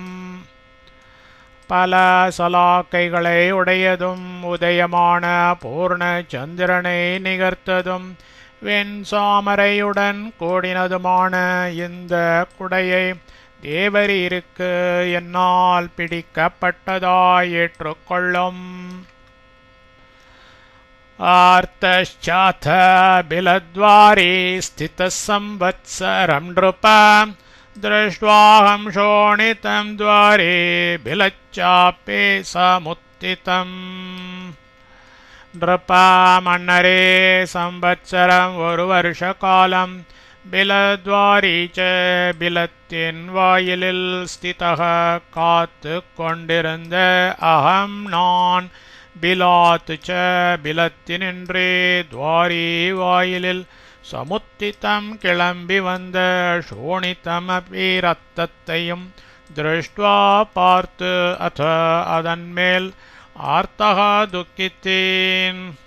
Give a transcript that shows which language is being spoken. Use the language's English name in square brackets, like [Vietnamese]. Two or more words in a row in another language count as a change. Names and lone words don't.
[Tamil] பல சலாக்கைகளை உடையதும் உதயமான பூர்ண சந்திரனை நிகர்த்ததும் வெண் சாமரையுடன் கூடினதுமான இந்த குடையை தேவரீருக்கு என்னால் பிடிக்கப்பட்டதாய் ஏற்றுக்கொள்ளும். [Sanskrit] आर्तश्चाथ बिलद्वारे स्थितः संवत्सरं नृप दृष्ट्वाहं शोणितं द्वारे बिलच्चापे समुत्थितम्. नृप मन्नरे संवत्सरं [Tamil] ஒரு வருஷ காலம் [Sanskrit] பிலத்வாரி च [Tamil] பிலத்தின் வாயிலில் ஸ்திதः காத்து கொண்டிருந்த அகம் நான் [Sanskrit] बिलात् च [Tamil] பிலத்தினின்றே துவாரி வாயிலில் சமுத்திதம் கிளம்பி வந்த [Sanskrit] शोणितम् अपि [Tamil] ரத்தத்தையும் திருஷ்டுவா பார்த்து அத அதன்மேல் ஆர்த்தகா துக்கித்தேன்.